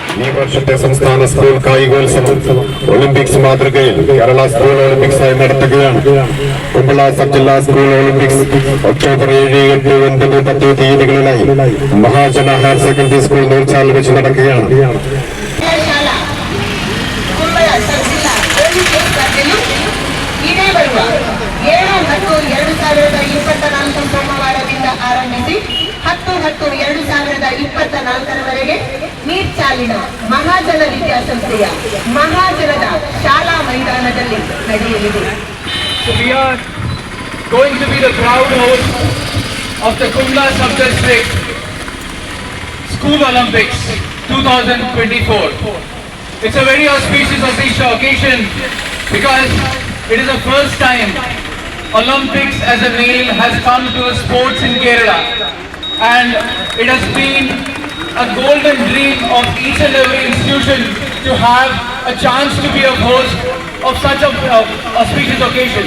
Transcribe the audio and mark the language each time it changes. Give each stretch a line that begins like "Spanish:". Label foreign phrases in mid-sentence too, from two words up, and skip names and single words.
Malayalam: വർഷത്തെ സംസ്ഥാന സ്കൂൾ കായികോത്സവം ഒളിമ്പിക്സ് മാതൃകയിൽ കേരള സ്കൂൾ ഒളിമ്പിക്സായി നടത്തുകയാണ്. കുമ്പള സബ് ജില്ലാ സ്കൂൾ ഒളിമ്പിക്സ് ഒക്ടോബർ 7, 8, 9, 10 തീയതികളിലായി മഹാജന ഹയർ സെക്കൻഡറി സ്കൂൾ നൂർച്ചാൽ വെച്ച് നടക്കുകയാണ്.
Kannada: ಸೋಮವಾರದಿಂದ ಆರಂಭಿಸಿ 10/10/2024 ನೀರ್ಚಾಲಿನ ಮಹಾಜನ ವಿದ್ಯಾಸಂಸ್ಥೆಯ ಮಹಾಜನದ ಶಾಲಾ ಮೈದಾನದಲ್ಲಿ ನಡೆಯಲಿದೆ.
English: So we are going to be the proud host of the Kumbla Sub-District School Olympics 2024. It's a very auspicious occasion because it is the first time Olympics as a male has come to sports in Kerala, and it has been a golden dream of each and every institution to have a chance to be a host of such a auspicious occasion.